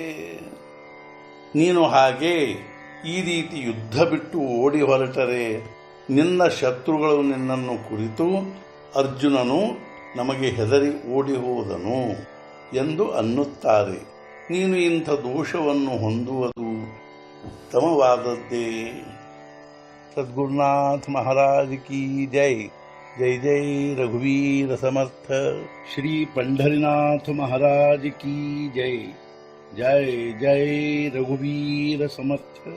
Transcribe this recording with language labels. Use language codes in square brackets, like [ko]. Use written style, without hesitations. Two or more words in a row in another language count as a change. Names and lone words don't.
[kn] ನೀನು ಹಾಗೆ ಈ ರೀತಿ ಯುದ್ಧ ಬಿಟ್ಟು ಓಡಿ ಹೊರಟರೆ ನಿನ್ನ ಶತ್ರುಗಳು ನಿನ್ನನ್ನು ಕುರಿತು ಅರ್ಜುನನು ನಮಗೆ ಹೆದರಿ ಓಡಿ ಹೋದನು ಎಂದು ಅನ್ನುತ್ತಾರೆ. ನೀನು ಇಂಥ ದೋಷವನ್ನು ಹೊಂದುವುದು ಉತ್ತಮವಾದದ್ದೇ. [hi] सद्गुरुनाथ महाराज की जय. [mr] जय जय रघुवीर समर्थ. [hi] श्री पंढरीनाथ महाराज की जय. [mr] जय जय रघुवीर समर्थ.